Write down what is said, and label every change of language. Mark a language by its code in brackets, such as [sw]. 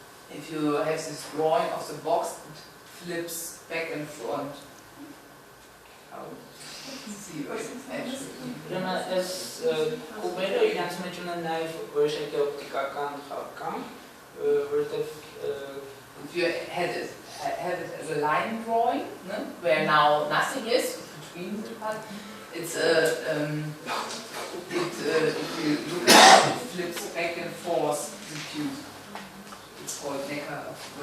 [en] If you have this drawing of the box, it flips back and front. See what it's actually. [hy] Այս կուբերը իրենց մեջ ունեն նաև որոշակի օպտիկական խաղկան, որովհետև [en] if you have it as a line drawing, no? Where now nothing is between the parts, it's if you look at it, it flips back and forth the cube. It's called Neckar.